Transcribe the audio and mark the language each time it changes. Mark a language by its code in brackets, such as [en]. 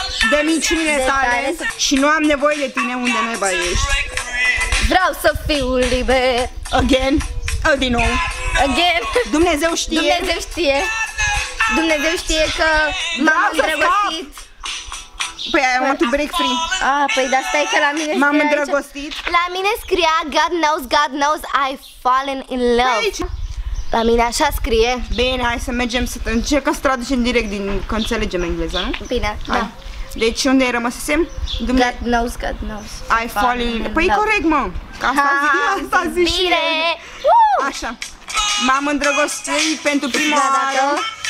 [ro] de minciunile tale și nu am nevoie de tine unde naiba ești. Vreau să fiu liber. [en] Again. [ro] Din nou. [en] Again. [ro] Dumnezeu știe. Dumnezeu știe. Dumnezeu știe că m-am îndrăgostit. [en] Păi I want to break free. [ro] Păi dar stai că la mine scria m-am îndrăgostit. La mine scria [en] God knows I've fallen in love. [ro] Aici. La mine așa scrie. Bine, hai să mergem să încercăm să traducem direct că înțelegem engleza, nu? Bine, da. Deci unde rămăsesem? [en] God knows I fall in... [ro] Păi corect, mă. Asta zici. Bine. Așa. M-am îndrăgostit pentru prima dată.